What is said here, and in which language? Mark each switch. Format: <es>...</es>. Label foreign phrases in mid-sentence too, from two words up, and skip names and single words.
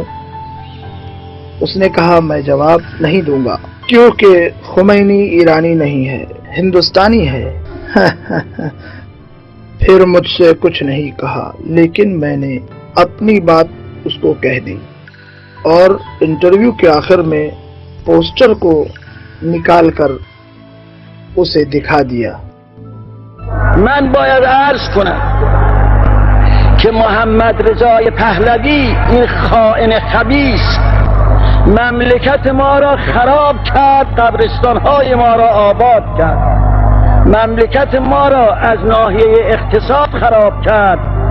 <ur>اس نے کہا، میں جواب نہیں دوں گا کیونکہ خمینی ایرانی نہیں ہے، ہندوستانی ہے۔ پھر مجھ سے کچھ نہیں کہا، لیکن میں نے اپنی بات اس کو کہہ دی اور انٹرویو کے آخر میں پوسٹر کو نکال کر اسے دکھا دیا۔</ur> <fa>من باید عرض کنم که محمد رضای پهلوی این خائن خبیث مملکت ما را خراب کرد، قبرستان‌های ما را آباد کرد، مملکت ما را از ناحیه اقتصاد خراب کرد،</fa>